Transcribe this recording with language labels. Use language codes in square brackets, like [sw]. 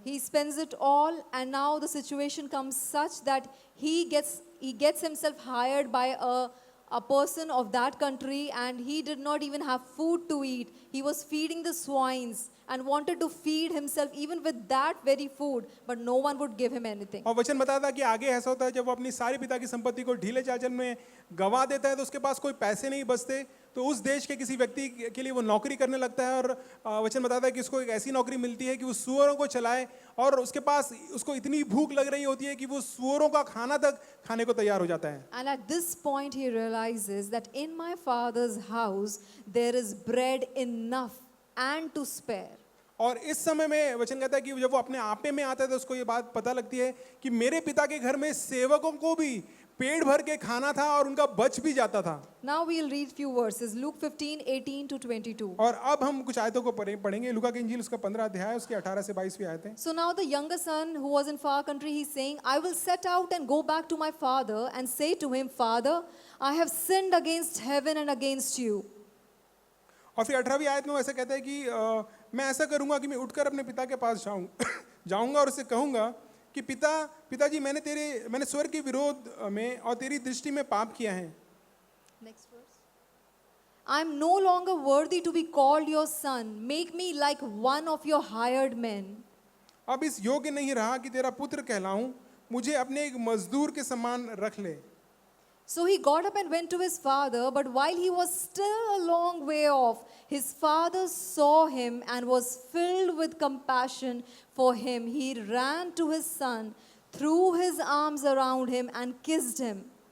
[en] He spends it all, and now the situation comes such that he gets himself hired by a person of that country, and he did not even have food to eat. He was feeding the swines and wanted to feed himself even with that very food, but no one would give him anything. [hi] और वचन बताता है कि आगे ऐसा होता है जब वो अपनी सारी पिता की संपत्ति को ढीले चाल चलन में गवा देता है तो उसके पास कोई पैसे नहीं बचते, तो उस देश के किसी व्यक्ति के लिए वो नौकरी करने लगता है और वचन बताता है कि उसको एक ऐसी नौकरी मिलती है कि वो सूअरों को चलाए और उसके पास उसको इतनी भूख लग रही होती है कि वो सूअरों का खाना तक खाने को तैयार हो जाता है. [en] And at this point he realizes that in my father's house there is bread enough and to spare. [hi] और इस समय में वचन कहता है कि जब वो अपने आपे में आता है तो उसको ये बात पता लगती है कि मेरे पिता के घर में सेवकों को भी पेट भर के खाना था और उनका बच भी जाता था. [en] Now we'll read few verses, Luke 15:18 to 22. [hi] और अब हम कुछ आयतों को पढ़ेंगे. लूका की इंजील उसका 15 अध्याय उसके 18 से 22वीं आयतें. [en] So now the younger son who was in far country, he's saying, I will set out and go back to my father and say to him, Father, I have sinned against heaven and against you. [hi] और फिर 18वीं आयत में ऐसा कहता है कि मैं ऐसा करूंगा कि मैं उठकर अपने पिता के पास जाऊंगा और उससे कहूंगा कि पिताजी मैंने स्वर्ग के विरोध में और तेरी दृष्टि में पाप किया है. [en] Next verse. I am no longer worthy to be called your son. Make me like one of your hired men. [hi] अब इस योग्य नहीं रहा कि तेरा पुत्र कहलाऊं, मुझे अपने एक मजदूर के समान रख ले. [en] So he got up and went to his father, but while he was still a long way off, his father saw him and was filled with compassion for him. He ran to his son, threw his arms around him and kissed him.